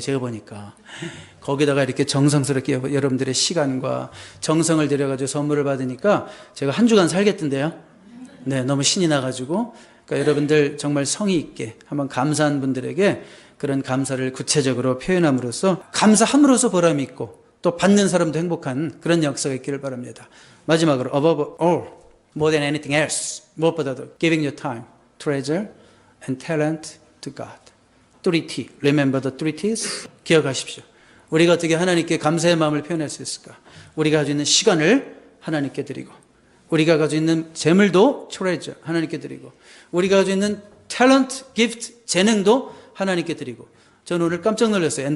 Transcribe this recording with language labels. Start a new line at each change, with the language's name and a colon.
Korean: 제가 보니까 거기다가 이렇게 정성스럽게 여러분들의 시간과 정성을 들여가지고 선물을 받으니까 제가 한 주간 살겠던데요. 네, 너무 신이 나가지고 그러니까 여러분들 정말 성의 있게 한번 감사한 분들에게 그런 감사를 구체적으로 표현함으로써 감사함으로써 보람이 있고 또 받는 사람도 행복한 그런 역사가 있기를 바랍니다. 마지막으로
English: above all, more than anything else,
Korean: 무엇보다도
English: giving your time, treasure and talent to God. 3T, remember the 3T's?
Korean: 기억하십시오. 우리가 어떻게 하나님께 감사의 마음을 표현할 수 있을까? 우리가 가지고 있는 시간을 하나님께 드리고 우리가 가지고 있는 재물도 treasure 하나님께 드리고 우리가 가지고 있는 talent, gift, 재능도 하나님께 드리고 저는 오늘 깜짝 놀랐어요.